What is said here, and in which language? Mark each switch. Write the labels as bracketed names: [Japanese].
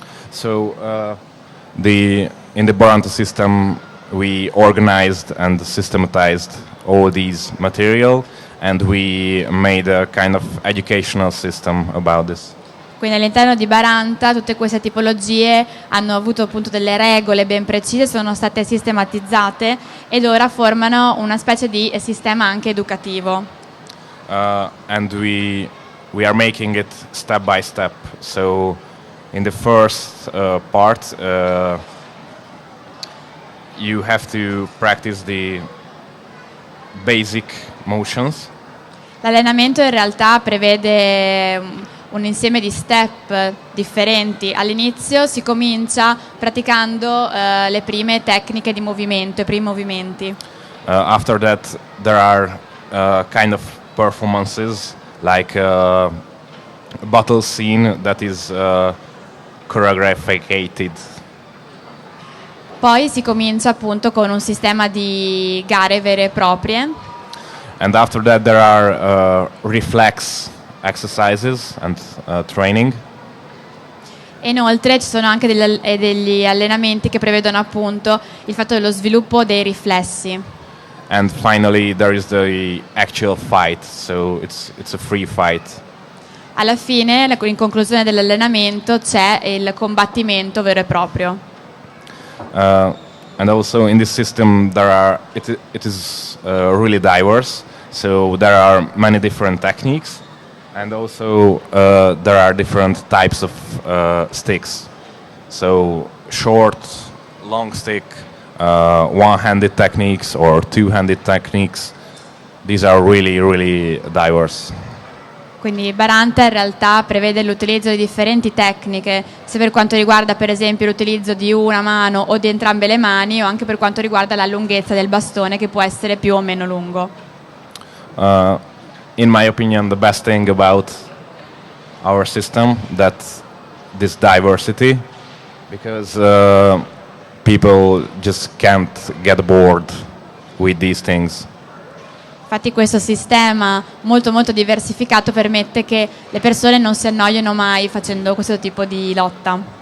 [English] So in the Baranta system we organized and systematized all these material and we made a kind of educational system about this. [Italian] Quindi all'interno di Baranta tutte queste tipologie hanno avuto appunto delle regole ben precise, sono state sistematizzate ed ora formano una specie di sistema anche educativo. [English] And we are making it step by step. So in the first part you have to practice the basic motions. [Italian] L'allenamento in realtà prevede un insieme di step differenti. All'inizio si comincia praticando le prime tecniche di movimento, i primi movimenti. [English] After that there are kind of performances like a battle scene that is choreographed. [Italian] Poi si comincia appunto con un sistema di gare vere e proprie. [English] And after that there are reflex exercises and training. [Italian] E inoltre ci sono anche degli allenamenti che prevedono appunto il fatto dello sviluppo dei riflessi. [English] And finally there is the actual fight, so it's a free fight. [Italian] Alla fine, in conclusione dell'allenamento, c'è il combattimento vero e proprio. [English] And also in this system it is really diverse, so there are many different techniques, and also there are different types of sticks, so short, long stick, one-handed techniques or two-handed techniques. These are really, really diverse. [Italian] Quindi Baranta in realtà prevede l'utilizzo di differenti tecniche, sia per quanto riguarda per esempio l'utilizzo di una mano o di entrambe le mani, o anche per quanto riguarda la lunghezza del bastone, che può essere più o meno lungo. [English] In my opinion, the best thing about our system that this diversity, because people just can't get bored with these things. [Italian] Infatti questo sistema molto molto diversificato permette che le persone non si annoiano mai facendo questo tipo di lotta.